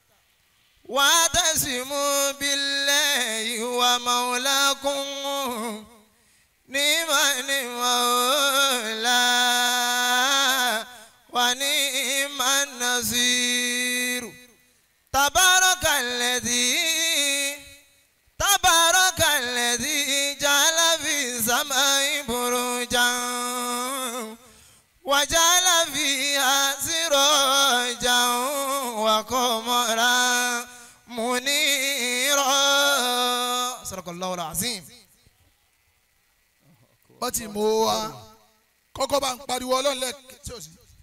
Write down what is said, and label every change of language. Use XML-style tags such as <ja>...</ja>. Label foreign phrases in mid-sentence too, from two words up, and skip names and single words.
<ar>واعتصموا بالله ومولاكم نعم المولى ونعم النصير تبارك الذي جعل في السماء بروجا وجعل فيها سراجا وقمرا منيرا صدق الله العظيم.</ar> <yo>bá ti mọ̀ wá kọ́kọ́ bá ń pariwo ọlọ́run lẹ́ẹ̀kẹ́ tí ò sí.</yo>